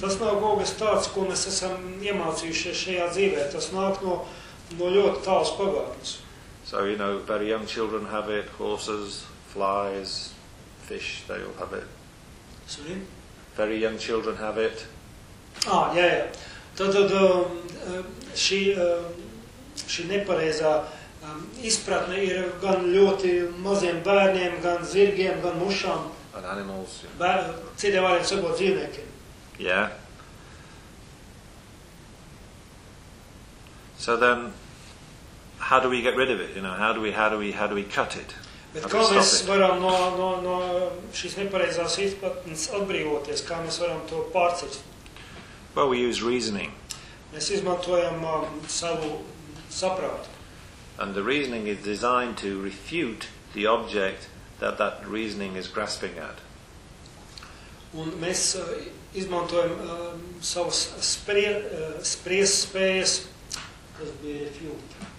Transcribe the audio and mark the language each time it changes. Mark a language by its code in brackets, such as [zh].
[lv] Tas nav kaut kas tāds, ko mēs esam iemācījušies šajā dzīvē. Tas nāk no ļoti tālas pagātnes. [en] So, you know, very young children have it, horses, flies, fish, they all have it. Sorry? Very young children have it. [lv] Ah, jā. Tad šī šī nepareizā izpratne ir gan ļoti maziem bērniem, gan zirgiem, gan mušām. [en] And animals. [lv] Citiem vārdiem sakot dzīvniekiem. [en] Yeah. So then, how do we get rid of it? You know, how do we cut it? [lv] Bet kā mēs varam no šīs nepareizās izpratnes atbrīvoties, kā mēs varam to pārcelt? [en] Well, we use reasoning. [lv] Mēs izmantojam savu saprātu. [en] And the reasoning is designed to refute the object that reasoning is grasping at. [lv] Un mēs izmantojam savas spriespējas, kas bija refute.